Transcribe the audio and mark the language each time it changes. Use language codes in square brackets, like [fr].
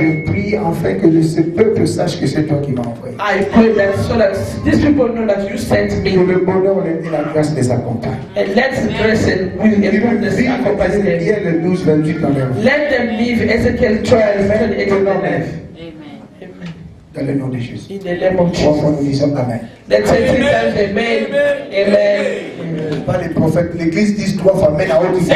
[fr] Je prie afin que ce peuple sache que c'est toi qui m'as envoyé. [en] I pray that so that these people know that you sent me. [fr] Que le bonheur et la grâce les accompagnent. [en] And let the grace and goodness accompany them. Let them live Ezekiel 12, 28 in their life. [fr] Dans le nom de Jésus. [en] In the name of Jesus. [fr] Nous disons Amen. [en] Let's say three times Amen. Amen. [fr] Pas les prophètes, l'église dit 3 fois Amen à haute voix.